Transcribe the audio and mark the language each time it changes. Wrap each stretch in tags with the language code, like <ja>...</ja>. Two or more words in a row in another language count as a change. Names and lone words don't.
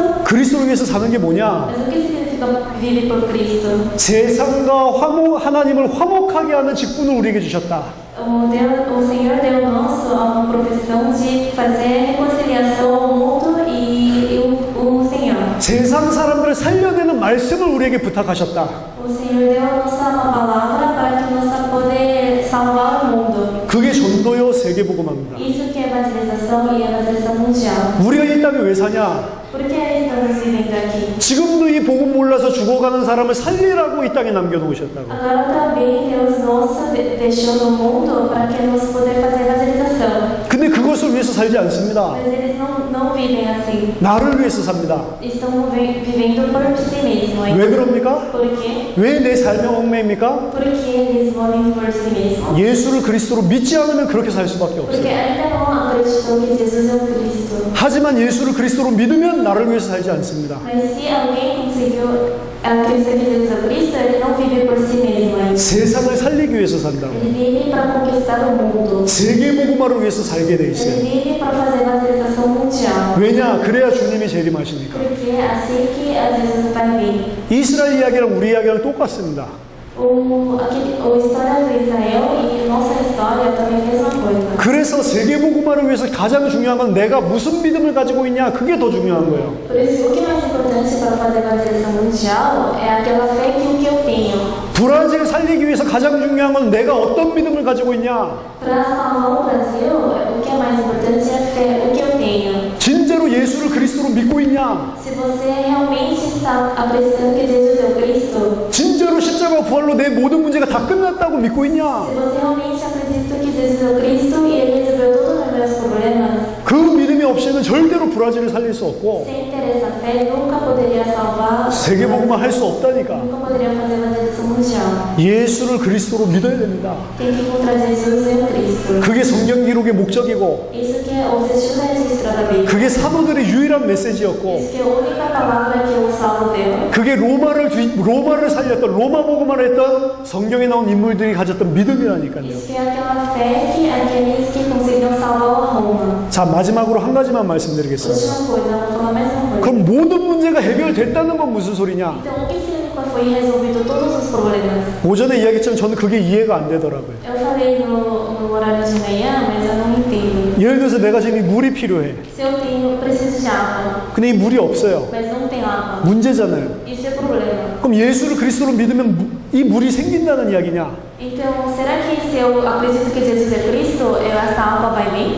<ko>그리스도를 위해서 사는 게 뭐냐?</ko> <pt>Mas o que significa vive por Cristo?</pt> <ko>세상과 하나님을 화목하게 하는 직분을 우리에게 주셨다.</ko> <pt>O Senhor deu-nos a profissão de fazer reconciliação ao mundo e o Senhor.</pt> <ko>세상 사람들을 살려내는 말씀을 우리에게 부탁하셨다.</ko> <pt>O Senhor deu-nos uma palavra para que nós poder salvar o mundo.</pt> <ko>그게 전도요 세계복음화입니다.</ko> <pt>Isso que é evangelização e evangelização mundial.</pt> <ko>우리가 이 땅에 왜 사냐?</ko> <pt>Por que estamos anos vivendo aqui.</pt> <ko>지금도 이 복음 몰라서 죽어가는 사람을 살리라고 이 땅에 남겨놓으셨다고.</ko> <pt>Agora também Deus nos deixou no mundo para que nós poder fazer evangelização.</pt> <ko>근데 그것을 위해서 살지 않습니다.</ko> <pt>Mas eles não vivem assim.</pt> <ko>나를 위해서 삽니다.</ko> <pt>Estão vivendo por si mesmos.</pt> <ko>왜 그럽니까?</ko> <pt>Por quê?</pt> <ko>왜 내 삶의 얽매입니까?</ko> <pt>Porque eles vivem por si mesmos.</pt> <ko>예수를 그리스도로 믿지 않으면 그렇게 살 수밖에</ko> <pt>Porque</pt> <ko>없어요.</ko> <pt>ainda não acreditou que Jesus é o Cristo.</pt> <ko>하지만 예수를 그리스도로 믿으면 나를 위해서 살지 않습니다.</ko> <pt>Mas se alguém conseguiu acreditar que Jesus é o Cristo, ele não vive por si mesmo.</pt> <ko>세상을 살리기 위해서 산다고.</ko> <pt>Ele vive para conquistar o mundo.</pt> <ko>세계 복음화를 위해서 살게 돼</ko> <pt>Ele</pt> <ko>있어요.</ko> <pt>vive para fazer evangelização mundial.</pt> <ko>왜냐? 그래야 주님이 재림하시니까.</ko> <pt>Porque é assim que a Jesus vai vir.</pt> <ko>이스라엘 이야기랑 우리 이야기랑 똑같습니다.</ko> <pt>A história do Israel e nossa história também é a mesma coisa.</pt> <ko>그래서 세계 복음화를 위해서 가장 중요한 건 내가 무슨 믿음을 가지고 있냐, 그게 더 중요한 거예요.</ko> <pt>Por isso, o que é mais importante para fazer evangelização mundial é aquela fé que eu tenho.</pt> <ko>브라질 살리기 위해서 가장 중요한 건 내가 어떤 믿음을 가지고 있냐.</ko> <pt>Para salvar o Brasil, o que é mais importante é a fé, o que eu tenho.</pt> <ko>진짜로 예수를 그리스도로 믿고 있냐.</ko> <pt>Se você realmente está acreditando que Jesus é o Cristo,</pt> <ko>진짜로 십자가 부활로 내 모든 문제가 다 끝났다고 믿고 있냐.</ko> <pt>se você realmente acredita que Jesus é o Cristo e Ele resolveu todos os meus problemas,</pt> <ko>그 믿음이 없이는 절대로 브라질을 살릴 수 없고</ko> <pt>sem ter essa fé, nunca poderia salvar,</pt> <ko>세계 복음화 할 수 없다니까.</ko> <pt>nunca poderia fazer evangelização mundial.</pt> <ko>예수를 그리스도로 믿어야 됩니다.</ko> <pt>Tem que encontrar Jesus e o Cristo.</pt> <ko>그게 성경 기록의 목적이고</ko> <pt>Isso que é o objetivo da registro da Bíblia.</pt> <ko>그게 사도들의 유일한 메시지였고</ko> <pt>Isso que é a única palavra que o Saulo deu.</pt> <ko>그게 로마를 살렸던 로마 복음화를 했던 성경에 나온 인물들이 가졌던 믿음이라니까요.</ko> <pt>Isso que é aquela fé que aqueles que conseguiram salvar Roma.</pt> <ko>자, 마지막으로 한 가지만 말씀드리겠습니다.</ko> <pt>Última coisa, eu vou falar mais uma coisa.</pt> <ko>그럼 모든 문제가 해결됐다는 건 무슨 소리냐?</ko> <pt>Então, o que significa foi resolvido todos os problemas?</pt> <ko>오전에 이야기했지만 저는 그게 이해가 안 되더라고요.</ko> <pt>Eu falei no horário de manhã, mas eu não entendo.</pt> <ko>예를 들어서 내가 지금 이 물이 필요해.</ko> <pt>Se eu preciso de água,</pt> <ko>근데 이 물이 없어요.</ko> <pt>mas não tem água,</pt> <ko>문제잖아요.</ko> <pt>isso é problema.</pt> <ko>그럼 예수를 그리스도로 믿으면 이 물이 생긴다는 이야기냐?</ko> <pt>Então, será que se eu acredito que Jesus é Cristo, essa água vai vir?</pt>